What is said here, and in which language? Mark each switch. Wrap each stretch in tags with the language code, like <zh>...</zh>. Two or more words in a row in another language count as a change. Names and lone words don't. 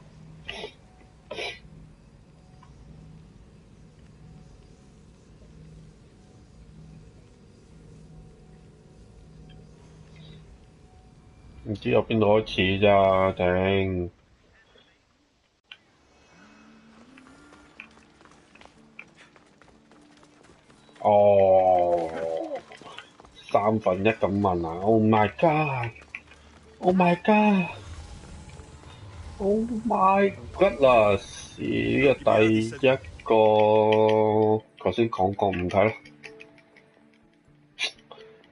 <yue>唔知由邊度開始咋，頂！哦，1/3咁問啊</yue> <en>！Oh my god！Oh my god！Oh my goodness！</en> <yue>呢個第一個頭先講過唔睇啦。</yue>